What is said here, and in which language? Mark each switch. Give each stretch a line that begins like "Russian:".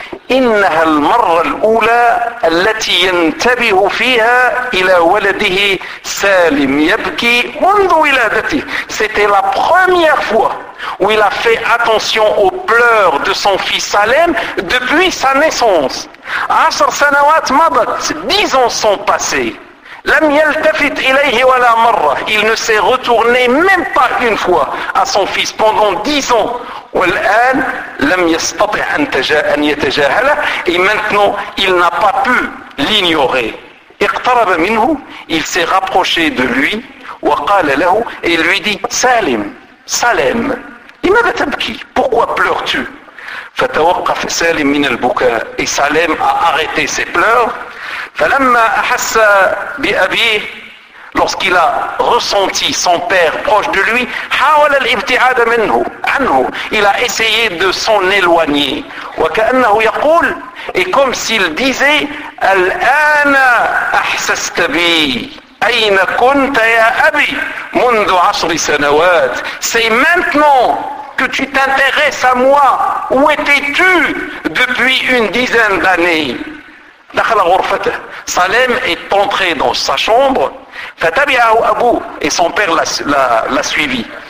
French: C'était la première fois où il a fait attention aux pleurs de son fils Salem depuis sa naissance. 10 ans sont passés.
Arabic: لم يلتفت إليه ولا مرة.
French: Il ne s'est retourné même pas une fois à son fils pendant 10 ans.
Arabic: والآن لم يستطع أن يتجاهله.
French: Et maintenant, il n'a pas pu l'ignorer.
Arabic: اقترب منه.
French: Il s'est rapproché de lui.
Arabic: وقال له.
French: Et lui dit, Salem, Salem.
Arabic: لماذا تبكي?
French: Pourquoi pleures-tu?
Arabic: فتوقف سالم من البكاء.
French: Et Salem a arrêté ses pleurs.
Arabic: فلما أحس بأبيه,
French: lorsqu'il a ressenti son père proche de lui,
Arabic: حاول الابتعاد منه, عنه,
French: il a essayé de s'en éloigner.
Arabic: وكأنه يقول,
French: et comme s'il disait,
Arabic: الآن أحسست بي. أين كنت يا أبي منذ 10 سنوات.
French: C'est maintenant que tu t'intéresses à moi. Où étais-tu depuis une dizaine d'années?
Arabic: دخل غرفته.
French: Salem est entré dans sa chambre.
Arabic: فتبعه أبوه.
French: Et son père l'a suivi.